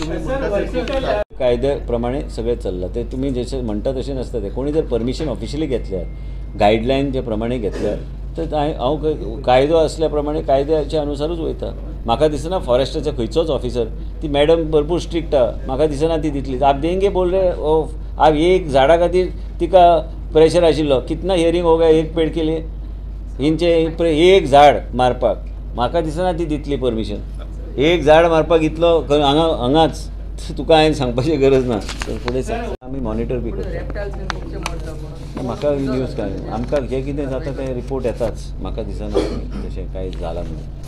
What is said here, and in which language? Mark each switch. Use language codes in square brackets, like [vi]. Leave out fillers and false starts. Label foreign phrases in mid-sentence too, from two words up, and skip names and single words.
[kok] कायद्या प्रमाणे सगळें चल्लां ते तुमी जशें म्हणटा तशें नासता. ते कोणी जर [en] permission officially [kok] घेतल्यार गायडलायन जे प्रमाणे घेतल्यार तर हांव कायदो असल्या प्रमाणे कायद्याच्या अनुसारूच वयता. म्हाका दिसना फॉरेस्टाचो खंयचोच ऑफिसर, ती मॅडम भरपूर स्ट्रिक्ट आहा, म्हाका दिसना ती दितली. [hi] आप देंगे बोल रहे आप [kok] एक झाडा खातीर तिका प्रेशर आशिल्लो, [hi] कितना हियरिंग हो गया एक पेड [kok] केली हिंचे एक झाड मारपाक, म्हाका दिसना ती दितली परमिशन. एक झाड मारपाक इतलो हांगाच तुका हांवें सांगपाची गरज ना. फुडें आमी मॉनिटर बी करता. म्हाका न्यूज काय आमकां जें कितें जाता तें रिपोर्ट येताच, म्हाका दिसना तशें कांय जालां म्हणून.